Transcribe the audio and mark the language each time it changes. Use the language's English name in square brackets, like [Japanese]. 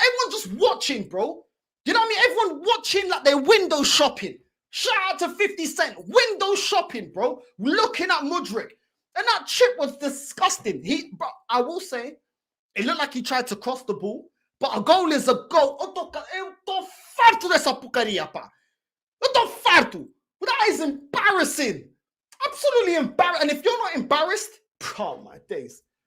[English] Everyone just watching, bro. You know what I mean? Everyone watching like they're window shopping. Shout out to 50 Cent. Window shopping, bro. Looking at Mudryk. And that chip was disgusting. Bro, I will say, it looked like he tried to cross the ball, but a goal is a goal. [Portuguese] Eu tô farto dessa porcaria, pá. Eu tô farto. [English] That is embarrassing. Absolutely embarrassing. And if you're not embarrassed, oh my days.